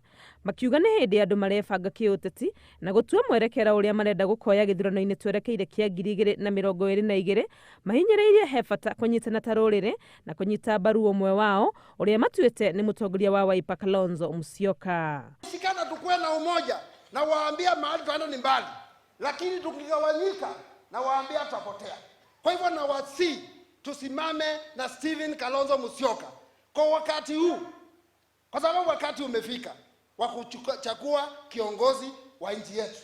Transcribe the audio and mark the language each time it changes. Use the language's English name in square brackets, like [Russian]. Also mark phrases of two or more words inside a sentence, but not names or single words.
[Kikuyu] Makiuga nĩ hĩndĩ andũ marebanga kĩũteti na gũtua mwerekera ũrĩa marenda gũkoya gĩthurano-inĩ twerekeire kĩa 2022 mahinyĩrĩirie he bata kũnyitana ta rũrĩrĩ na kũnyita mbaru ũmwe wao ũrĩa matuĩte nĩ mũtongoria wa Wiper Kalonzo Musyoka. [Swahili] Sikana tukue na umoja na waambia mahali tunaenda ni mbali, lakini tukigawanyika na waambia tutapotea. Kwa hivyo na wasi tusimame na Stephen Kalonzo Musyoka kwa wakati huu, kwa sababu wakati umefika wa kuchagua kiongozi wa nchi yetu.